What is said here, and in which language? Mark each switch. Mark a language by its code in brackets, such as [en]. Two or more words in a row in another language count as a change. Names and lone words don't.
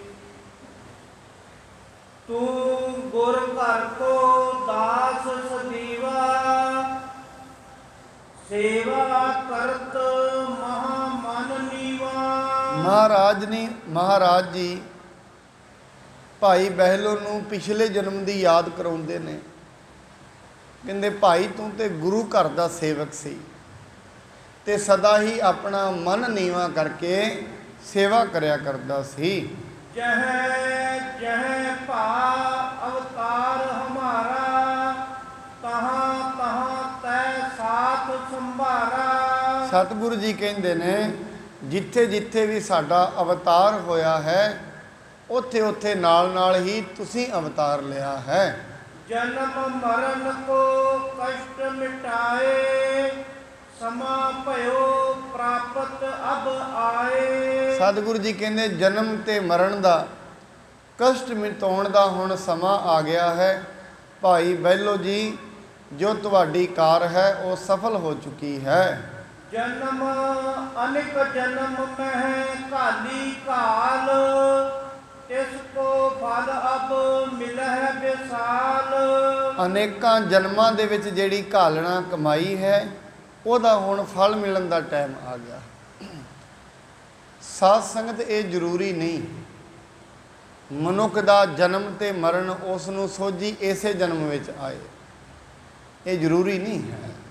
[hi] तू गुर घर को दास सदीवा, सेवा करत महा मन नीवा। [pa] महाराज जी भाई बहलो ਨੂੰ ਪਿਛਲੇ ਜਨਮ ਦੀ ਯਾਦ ਕਰਾਉਂਦੇ ਨੇ। ਕਹਿੰਦੇ ਭਾਈ ਤੂੰ ਤੇ ਗੁਰੂ ਘਰ ਦਾ ਸੇਵਕ ਸੀ ਤੇ ਸਦਾ ਹੀ ਆਪਣਾ ਮਨ ਨੀਵਾ ਕਰਕੇ ਸੇਵਾ ਕਰਿਆ ਕਰਦਾ ਸੀ। [hi] जह जह भा अवतार हमारा, तहाँ तहाँ तै साथ संभारा। [pa] ਸਤਿਗੁਰੂ ਜੀ ਕਹਿੰਦੇ ਨੇ ਜਿੱਥੇ ਜਿੱਥੇ ਵੀ ਸਾਡਾ ਅਵਤਾਰ ਹੋਇਆ ਹੈ ਉੱਥੇ ਉੱਥੇ ਨਾਲ ਨਾਲ ਹੀ ਤੁਸੀਂ ਅਵਤਾਰ ਲਿਆ ਹੈ। [hi] जन्म मरण को कष्ट मिटाए, समा भयो प्राप्त अब आए। [pa] ਸਤਿਗੁਰੂ ਜੀ ਕਹਿੰਦੇ ਜਨਮ ਤੇ ਮਰਨ ਦਾ ਕਸ਼ਟ ਮਿਟਾਉਣ ਦਾ ਹੁਣ ਸਮਾਂ ਆ ਗਿਆ ਹੈ। ਭਾਈ ਬਹਿਲੋ ਜੀ ਜੋ ਤੁਹਾਡੀ ਕਾਰ ਹੈ ਉਹ ਸਫਲ ਹੋ ਚੁੱਕੀ ਹੈ। [hi] जन्म अनेक जन्म में काली काल, तिसको फल अब मिलह विसाल। [pa] ਅਨੇਕਾਂ ਜਨਮਾਂ ਦੇ ਵਿੱਚ ਜਿਹੜੀ ਘਾਲਣਾ ਕਮਾਈ ਹੈ ਉਹਦਾ ਹੁਣ ਫਲ ਮਿਲਣ ਦਾ ਟਾਈਮ ਆ ਗਿਆ। ਸਾਧ ਸੰਗਤ ਇਹ ਜ਼ਰੂਰੀ ਨਹੀਂ ਮਨੁੱਖ ਦਾ ਜਨਮ ਤੇ ਮਰਨ ਉਸ ਨੂੰ ਸੋਝੀ ਇਸੇ ਜਨਮ ਵਿੱਚ ਆਏ, ਇਹ ਜ਼ਰੂਰੀ ਨਹੀਂ ਹੈ।